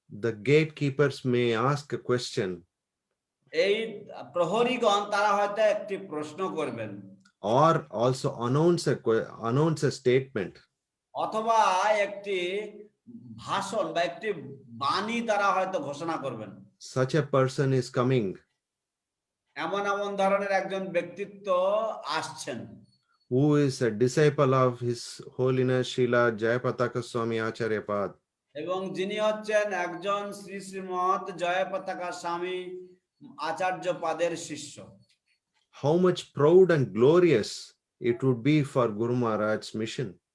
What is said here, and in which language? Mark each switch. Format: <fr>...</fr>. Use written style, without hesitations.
<en>The gatekeepers may ask a question,</en> <bn>এই প্রহরীগণ তারা হয়তো একটি প্রশ্ন করবেন,</bn> <en>or also announce a statement.</en> <bn>অথবা একটি ভাষণ বা একটি বাণী তারা হয়তো ঘোষণা করবেন।</bn> <en>Such a person is coming.</en> <bn>এমন ধরনের একজন ব্যক্তিত্ব আসছেন,</bn> <en>who is a disciple of His Holiness Srila Jayapataka Swami Acharya Pad.</en> <bn>এবং যিনি হচ্ছেন একজন শ্রী শ্রীমৎ জয়পতাকা স্বামী আচার্য পাদের শিষ্য।</bn> <en>how much proud and glorious it would be for Guru Maharaj's mission.</en>